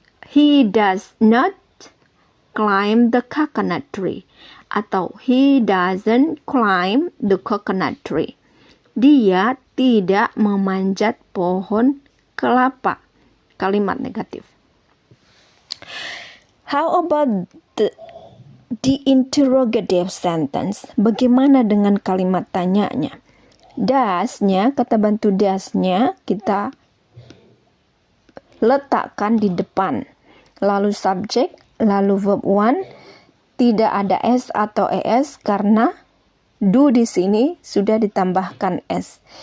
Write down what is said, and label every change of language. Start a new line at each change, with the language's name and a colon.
English: He does not climb the coconut tree, atau he doesn't climb the coconut tree.
Indonesian: Dia tidak memanjat pohon kelapa. Kalimat negatif.
English: How about the interrogative sentence?
Indonesian: Bagaimana dengan kalimat tanyanya? Does-nya, kata bantu does-nya kita letakkan di depan. Lalu subjek, lalu verb one, tidak ada s atau es karena do di sini sudah ditambahkan s.